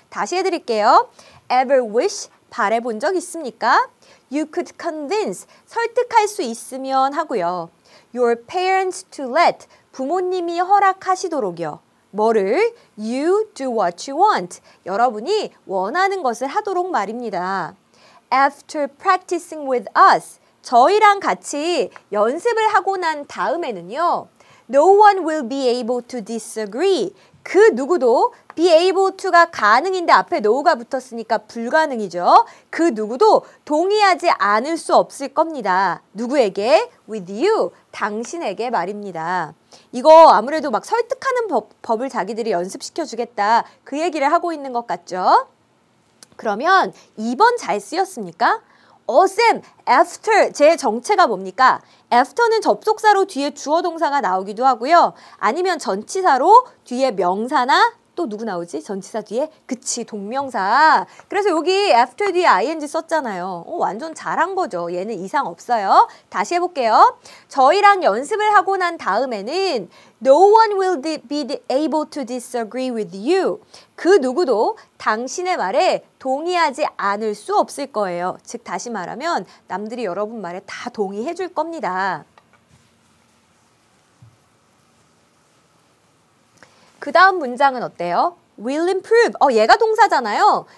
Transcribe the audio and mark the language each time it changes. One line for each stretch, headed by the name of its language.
Korean: 다시 해드릴게요.
English: Ever wish?
Korean: 바래본 적 있습니까?
English: You could convince.
Korean: 설득할 수 있으면 하고요.
English: Your parents to let.
Korean: 부모님이 허락하시도록이요. 뭐를?
English: You do what you want.
Korean: 여러분이 원하는 것을 하도록 말입니다.
English: After practicing with us.
Korean: 저희랑 같이 연습을 하고 난 다음에는요.
English: No one will be able to disagree.
Korean: 그 누구도 be able to가 가능인데 앞에 no가 붙었으니까 불가능이죠. 그 누구도 동의하지 않을 수 없을 겁니다. 누구에게?
English: With you.
Korean: 당신에게 말입니다. 이거 아무래도 막 설득하는 법을 자기들이 연습시켜 주겠다. 그 얘기를 하고 있는 것 같죠? 그러면 2번 잘 쓰였습니까? 쌤, after, 제 정체가 뭡니까? after는 접속사로 뒤에 주어 동사가 나오기도 하고요. 아니면 전치사로 뒤에 명사나 또 누구 나오지? 전치사 뒤에? 그치, 동명사. 그래서 여기 after 뒤에 ing 썼잖아요. 완전 잘한 거죠. 얘는 이상 없어요. 다시 해볼게요. 저희랑 연습을 하고 난 다음에는
English: No one will be able to disagree with you.
Korean: 그 누구도 당신의 말에 동의하지 않을 수 없을 거예요. 즉 다시 말하면 남들이 여러분 말에 다 동의해 줄 겁니다. 그 다음 문장은 어때요?
English: Will improve.
Korean: 얘가 동사잖아요.